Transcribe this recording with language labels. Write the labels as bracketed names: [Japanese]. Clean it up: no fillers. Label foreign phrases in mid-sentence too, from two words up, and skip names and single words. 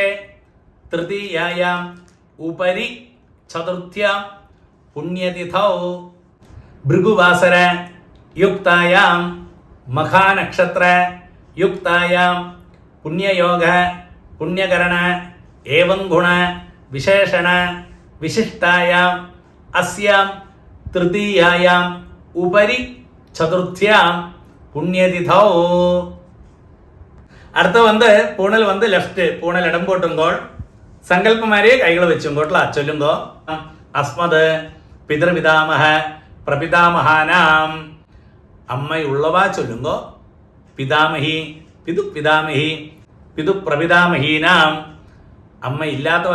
[Sanskrit] तृतीयायाम् उपरि चतुर्थ्यां पुण्यतिथौ भृगुवासर युक्तायां मखानक्षत्र युक्तायां पुण्ययोग पुण्यकरण एवं गुण विशेषण विशिष्टायाम् अस्यां तृतीयायाम् उपरि चतुर्थ्यां पुण्यतिथौ [Malayalam] അടുത്ത പൂണൽ ലെഫ്റ്റ് പൂണൽ ഇടം പോട്ടുമ്പോൾ സങ്കല്പമാരെ കൈകൾ വെച്ചുകൊണ്ടുള്ള ചൊല്ലുമ്പോ അസ്മത് [Sanskrit] പിതൃപിതാമഹ പ്രപിതാമഹാനാം [Malayalam] അമ്മയുള്ളവ ചൊല്ലുമ്പോ [Sanskrit] പിതാമഹി പിതുപിതാമഹി പിതുപ്രപിതാമഹീനാം [Malayalam] അമ്മ ഇല്ലാത്തവ